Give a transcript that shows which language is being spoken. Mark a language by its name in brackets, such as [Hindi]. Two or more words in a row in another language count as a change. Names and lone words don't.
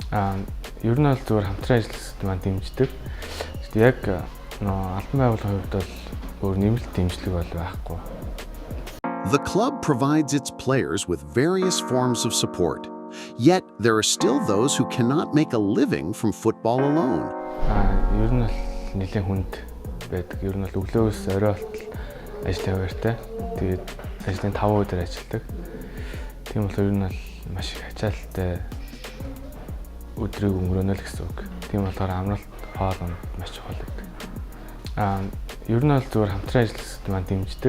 [Mongolian] Ер нь бол зүгээр хамтран ажиллагчид маань дэмждэг. Яг албан байгууллагын хувьд бол өөр нэмэлт дэмжлэг бол байхгүй. [English] The club provides its players with various forms of support. Yet there are still those who cannot make a living from football alone. [Mongolian] Ер нь бол нэлээд хүнд байдаг. Ер нь бол өглөөс орой болтол ажил яваартай. Тэгээд ажлын 5 өдөр ажилладаг. Тийм болохоор ер нь бол маш их ачаалттай өдрийг өнгөрөөнө л гэсэн үг. Тийм болохоор амралт хоолнд маш чухал гэдэг. Ер нь бол зүгээр хамтран ажиллагчид маань дэмждэг.